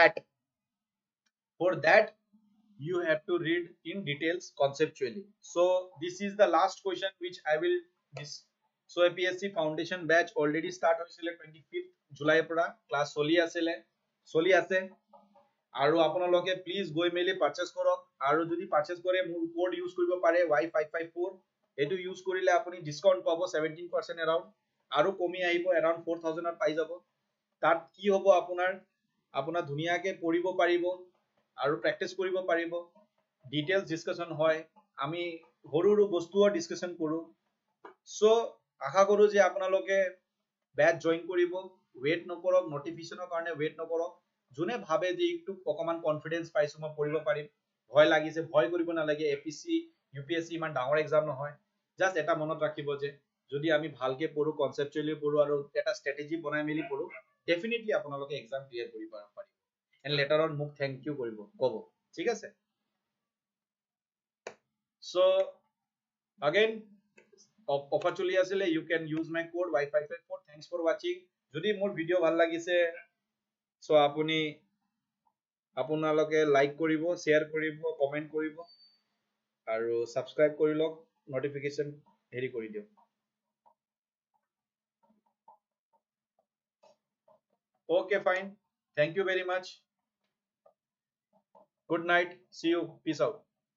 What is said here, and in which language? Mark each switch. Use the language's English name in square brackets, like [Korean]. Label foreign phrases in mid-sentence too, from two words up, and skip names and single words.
[English] that you have to read in details conceptually so this is the last question which I will [Assamese] so APSC [English] foundation batch already start [Assamese] হৈছিল ২৫ জুলাই পৰা class চলি আছে আৰু আপোনালোকে please goi meli purchase korok aru jodi purchase kore মোৰ code use কৰিব পাৰে Y554 এইটো use কৰিলে আপুনি discount পাব 17% around aru komi ahibo around 4000 ত পাই যাব তাত কি হবো আপোনাৰ আপোনাৰ ধুনীয়াকে পঢ়িব পাৰিব আৰু প্ৰেক্টিচ কৰিব পাৰিব ডিটেইলছ ডিসকাশন হয় আমি সৰু সৰু বস্তুৰ ডিসকাশন কৰো সো আশা কৰো যে আপোনালোকে বেচ জয়েন কৰিব ওয়েট নকৰক নোটিফিকেশনৰ কাৰণে ওয়েট নকৰক যোনে ভাবে যে একটু অকমান কনফিডেন্স পাইছো মই পঢ়িব পাৰিম ভয় লাগিছে ভয় কৰিব নালাগে এপিএসসি ইউপিএসসি ইমান ডাঙৰ এক্সাম নহয় জাস্ট এটা মনত ৰাখিব যে যদি আমি ভালকে পঢ়ো কনসেপচুৱেলি পঢ়ো আৰু এটা স্ট্ৰেটেজি বনাই মেলি পঢ়ো ডেফিনেটলি আপোনালোকে এক্সাম ক্লিয়াৰ কৰিব পাৰিব [English] and later on [Assamese] মোক [English] thank you [Assamese] কৰিব কব ঠিক আছে [English] সো again অফার [Assamese] চলি আসলে [English] you can use my code y554 thanks for watching [Assamese] যদি মোৰ ভিডিও ভাল লাগিছে সো আপুনি আপোনালোকে লাইক কৰিব শেয়াৰ কৰিব কমেন্ট কৰিব আৰু সাবস্ক্ৰাইব কৰি লওক নোটিফিকেশন হেৰি কৰি দিও [English] okay fine thank you very much good night see you peace out